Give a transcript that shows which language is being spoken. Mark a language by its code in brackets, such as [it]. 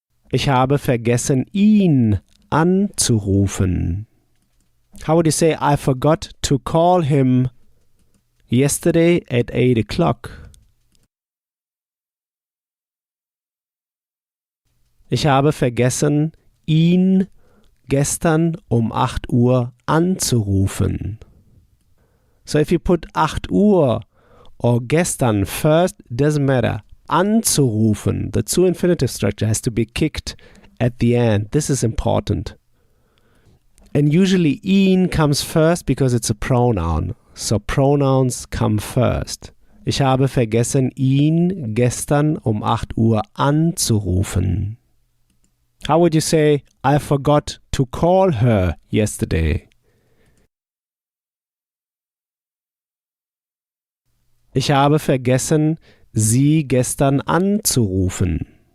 [de] Ich habe vergessen, ihn anzurufen. [en] How would you say, I forgot to call him yesterday at 8 o'clock? [de] Ich habe vergessen, ihn gestern um 8 Uhr anzurufen. [en] So if you put 8 Uhr or gestern first, doesn't matter. Anzurufen, the zu infinitive structure has to be kicked at the end. This is important. And usually ihn comes first because it's a pronoun. So pronouns come first. [de] Ich habe vergessen, ihn gestern um 8 Uhr anzurufen. [en] How would you say, I forgot to call her yesterday? [de] Ich habe vergessen, sie gestern anzurufen.